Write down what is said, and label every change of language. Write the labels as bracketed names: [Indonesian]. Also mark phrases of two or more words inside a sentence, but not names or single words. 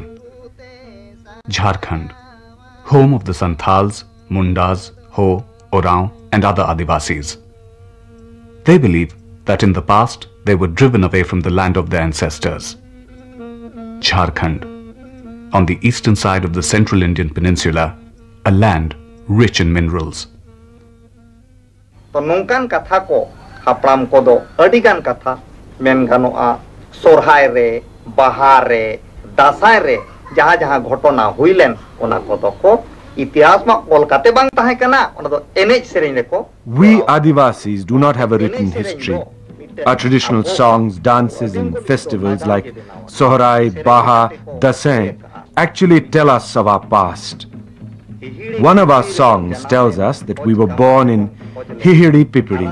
[English] Jharkhand, home of the Santals, Mundas, Ho, Oraon and other Adivasis. They believe that in the past they were driven away from the land of their ancestors. Jharkhand, on the eastern side of the central Indian peninsula, a land rich in minerals. [Santali] तो नोंकान कथा को हाप्राम को दो अडिगान कथा मेन गानोआ सोरहाय रे बाहा रे दासाय रे जहाँ जहाँ घटना हुईलेन ओना को दो को इतिहास में कोलकाते बांग ताहे कना ओना दो एनेज सेरेन लेको. [English] We Adivasis do not have a written history. Our traditional songs, dances and festivals like Sohrai, Baha, Dasai actually tell us of our past. One of our songs tells us that we were born in Hihiri Pipiri.